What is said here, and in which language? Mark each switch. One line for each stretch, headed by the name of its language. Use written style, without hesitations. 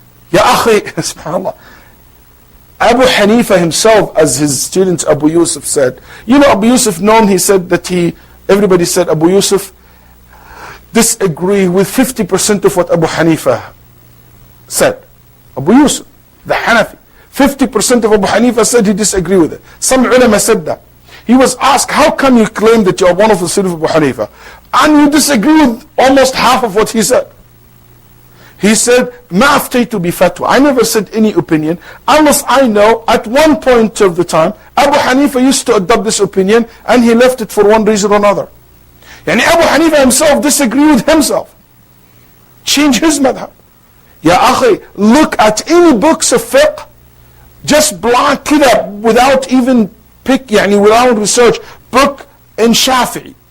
English: Ya akhi, subhanAllah. Abu Hanifa himself, as his student Abu Yusuf said, you know Abu Yusuf known, he said that everybody said Abu Yusuf disagree with 50% of what Abu Hanifa said. Abu Yusuf, the Hanafi, 50% of Abu Hanifa said he disagreed with it. Some ulama said that. He was asked, how come you claim that you are one of the students of Abu Hanifa and you disagree with almost half of what he said?
Arabic: He said, ما أفتيت بفتوى.
English: I never said any opinion unless I know at one point of the time Abu Hanifa used to adopt this opinion and he left it for one reason or another. Yani Abu Hanifa himself disagreed with himself. Change his madhab. Ya akhi, look at any books of fiqh, just blank kida, without even without research, book in Shafi'i.